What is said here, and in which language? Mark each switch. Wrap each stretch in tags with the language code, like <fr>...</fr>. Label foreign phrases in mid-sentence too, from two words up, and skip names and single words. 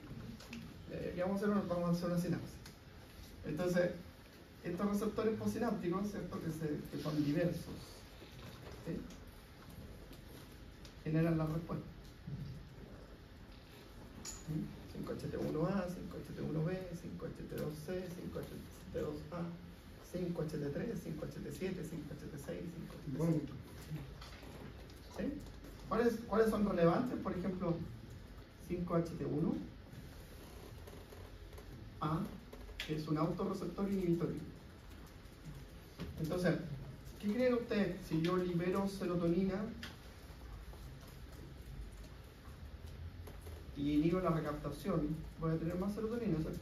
<es>¿Qué vamos a hacer? Vamos a hacer una sinapsis. Entonces, estos receptores postsinápticos, ¿cierto?, que son diversos, ¿sí?, generan la respuesta. 5HT1A, 5HT1B, 5HT2C, 5HT2A, 5HT3, 5HT7, 5HT6, 5HT7. Vómito. ¿Sí? ¿Cuáles son relevantes? Por ejemplo, 5HT1A, que es un autorreceptor inhibitorio. Entonces, ¿qué creen ustedes? Si yo libero serotonina y inhibo la recaptación, voy a tener más serotonina, ¿cierto?</es>